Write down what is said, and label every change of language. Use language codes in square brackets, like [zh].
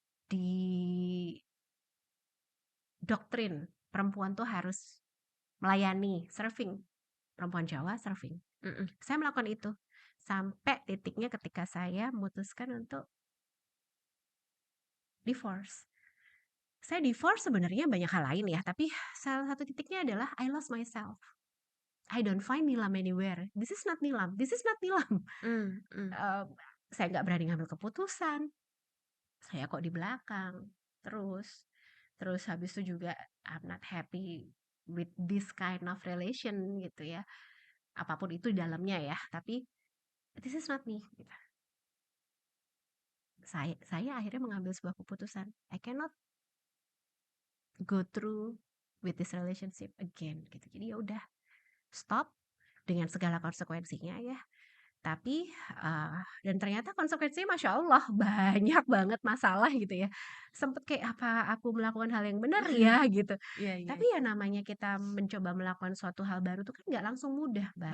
[id] Di doktrin perempuan tuh harus melayani, serving. Perempuan Jawa serving. mhm. Saya melakukan itu sampai titiknya ketika saya memutuskan untuk divorce. Saya divorce sebenarnya banyak hal lain ya, tapi salah satu titiknya adalah [en] I lost myself. I don't find Nilam anywhere. This is not Nilam. This is not Nilam. Mmm, mhm. [id] Eee, saya nggak berani ngambil keputusan. Saya kok di belakang terus. Terus habis itu juga [en] I'm not happy with this kind of relation [id] gitu ya. Apapun itu dalamnya ya, tapi [en] this is not me [id] gitu. Saya akhirnya mengambil sebuah keputusan. [en] I cannot go through with this relationship again [id] gitu. Jadi ya udah stop dengan segala konsekuensinya ya. Tapi dan ternyata konsekuensinya Masya Allah banyak banget masalah gitu ya. Sempet kayak apa aku melakukan hal yang benar ya gitu. Iya iya Tapi iya, ya namanya kita mencoba melakukan suatu hal baru tuh kan nggak langsung mudah, Mbak.